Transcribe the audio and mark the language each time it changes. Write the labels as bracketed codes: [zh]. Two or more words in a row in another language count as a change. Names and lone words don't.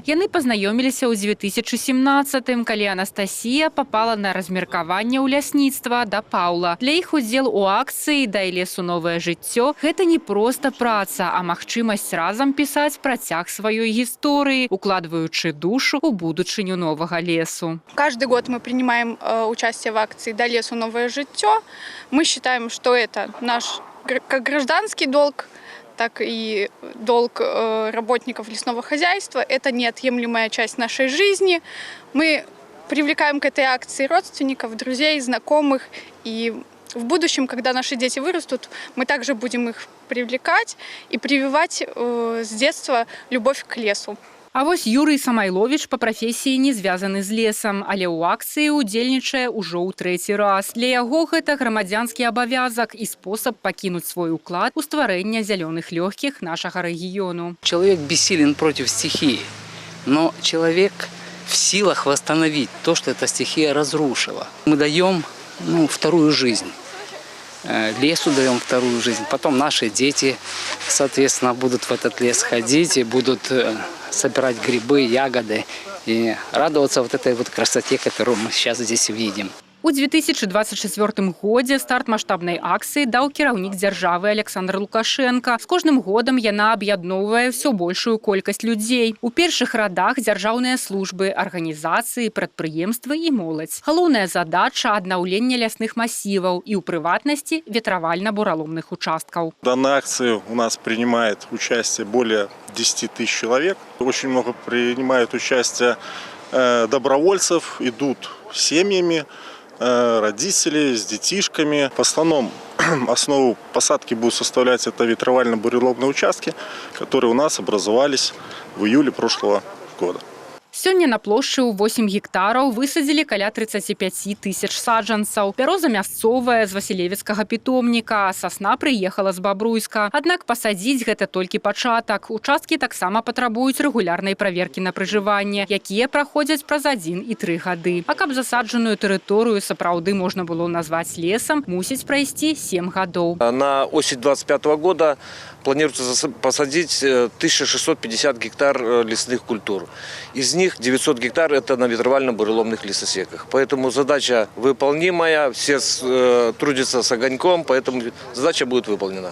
[be] Яны пазнаёміліся ў 2017-м, калі Анастасія папала на размеркаванне ў лясніцтва да Паўла. Для іх удзел у акцыі «Дай лесу новае жыццё» – гэта не проста праца, а магчымасць разам пісаць працяг сваёй гісторыі, укладваючы душу ў будучыню новага лесу. [ru] Каждый год мы принимаем участие в акции «Дай лесу новое жыццё». Мы считаем, что это наш как гражданский долг, так и долг работников лесного хозяйства. Это неотъемлемая часть нашей жизни. Мы привлекаем к этой акции родственников, друзей, знакомых. И в будущем, когда наши дети вырастут, мы также будем их привлекать и прививать с детства любовь к лесу. [be] А вось Юрий Самайлович по прафесіі не звязаны з лесам, але ў акцыі удзельнічае ўжо ў трэці раз. Для яго гэта грамадзянскі абавязак і спосаб пакінуць свой уклад у стварэння зялёных лёгкіх нашага рэгіёну. [ru] Человек бессилен против стихии, но человек в силах восстановить то, что эта стихия разрушила. Мы даем вторую жизнь. Лесу даем вторую жизнь. Потом наши дети, соответственно, будут в этот лес ходить и будут собирать грибы, ягоды и радоваться вот этой вот красоте, которую мы сейчас здесь видим. [be] У 2024 годзе старт маштабнай акцыі даў кіраўнік дзяржавы Александр Лукашенко. З кожным годам яна аб'ядноўвае ўсё большую колькасць людзей. У першых радах дзяржаўныя службы, арганізацыі, прадпрыемствы і моладзь. Галоўная задача – аднаўленне лясных масіваў і, у прыватнасці, ветравальна-бураломных участкаў. [ru] В данной акции у нас принимает участие более 10 тысяч человек. Очень много принимают участие добровольцев, идут семьями, родители с детишками. В основном основу посадки будут составлять это ветровально-буреломные участки, которые у нас образовались в июле прошлого года. [be] Сёння на плошчы ў 8 гектараў высадзілі каля 35 тысяч саджанцаў. Бяроза мясцовая з Васілевіцкага пітомніка, сасна прыехала з Бабруйска. Аднак пасадзіць гэта толькі пачатак. Участкі таксама патрабуюць рэгулярнай праверкі на пражыванне, якія праходзяць праз 1 і 3 гады. А каб засаджаную тэрыторыю сапраўды можна было назваць лесам, мусіць прайсці 7 гадоў. [ru] На осень 2025 года планируется посадить 1650 гектар лесных культур. Из них 900 гектар – это на ветровально-буреломных лесосеках. Поэтому задача выполнимая, все трудятся с огоньком, поэтому задача будет выполнена.